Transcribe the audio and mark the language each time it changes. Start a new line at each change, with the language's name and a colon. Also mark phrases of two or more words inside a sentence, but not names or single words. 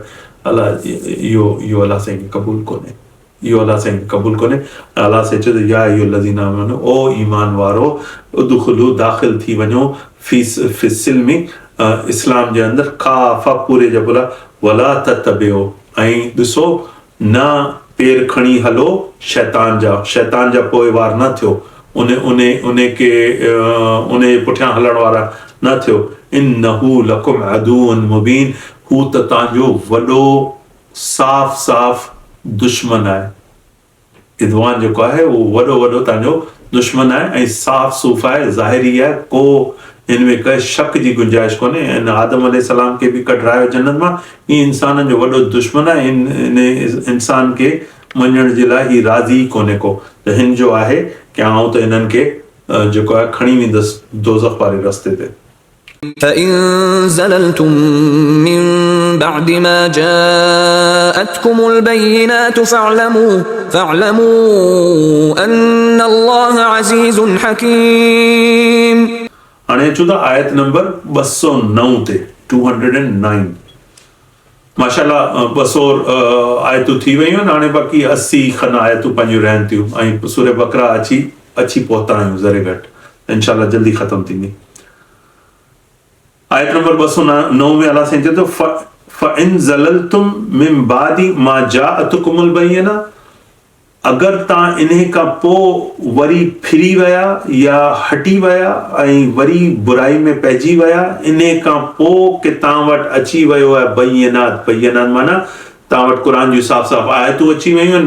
Sindhi: अलाह इहो अलाह साईं खे क़बूल कोन्हे. अलाह से चए
Arabic: يا أيها الذين آمنوا
Sindhi: ओ ईमान वारो उदखुलू दाख़िल थी वञो फिस्सिल्मि इस्लाम जे अंदर काफ़ा पूरे जबला
Arabic: ولا تتبعوا
Sindhi: ऐं ॾिसो न पेर खणी हलो शैतान जा पोइवार न थियो. उन पुठियां हलण वारा न थियो.
Arabic: إنه لكم عدو مبين.
Sindhi: हू त तव्हांजो वॾो साफ़ दुश्मन आहे. इदवान जेको आहे उहो वॾो तव्हांजो दुश्मन आहे ऐं साफ़ सूफ़ आहे, ज़ाहिरी आहे, को हिन में कंहिं शक जी गुंजाइश कोन्हे. ऐं आदम अलैहिस्सलाम खे बि कढायो जन्नत मां. हीअ इंसाननि जो वॾो दुश्मन आहे. इन इंसान खे मञण जे लाइ ही राज़ी कोन्हे को. त हिन जो आहे कि आउं त हिननि खे जेको आहे खणी वेंदुसि दोज़ख वारे रस्ते ते.
Arabic: فإن زللتم من بعد ما جاءتكم البينات فاعلموا أن الله عزيز حكيم.
Sindhi: हाणे अचूं था आयत नंबर 209 ते 209. माशाअल्लाह 200 आयतूं थी वयूं आहिनि. हाणे बाक़ी 80 खन आयतूं पंहिंजूं रहनि थियूं ऐं सूरे बकरा अची पहुता आहियूं ज़रे घटि. इंशाअल्लाह जल्दी ख़तम थींदी. आयत नंबर 209 में अलाह साईं चए थो
Arabic: فإن زللتم من بعد ما جاءتكم البينة.
Sindhi: अगरि तव्हां इन खां पोइ वरी फिरी विया या हटी विया ऐं वरी बुराई में पइजी विया इन खां पोइ कि तव्हां वटि अची वियो आहे बय्यिनात माना तव्हां वटि क़ुर जूं साफ़ आयतूं अची वियूं आहिनि.